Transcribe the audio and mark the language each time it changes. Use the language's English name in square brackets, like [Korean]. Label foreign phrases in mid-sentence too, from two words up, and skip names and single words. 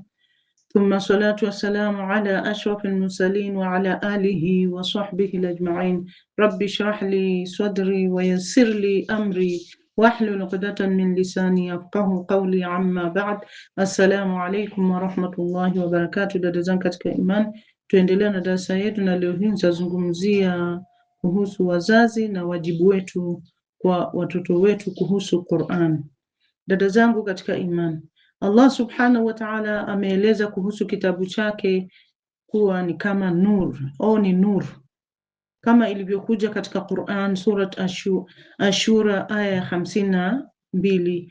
[Arabic] ثم الصلاة والسلام على أشرف المرسلين وعلى آله وصحبه الأجمعين. رب اشرح لي صدري ويسر لي أمري واحلل عقدة من لساني يفقهوا قولي. عما بعد, السلام عليكم ورحمة الله وبركاته. [Swahili] Dada zangu katika iman, tuendelea na darasa yetu, na leo hii nitazungumzia kuhusu wazazi na wajibu wetu kwa watoto wetu kuhusu Qur'an. Dada zangu katika imani, Allah [Arabic] سبحانه وتعالى [Swahili] ameeleza kuhusu kitabu chake kuwa ni kama nur au ni nur, kama ilivyokuja katika Qur'an surat Ashura aya ya 52.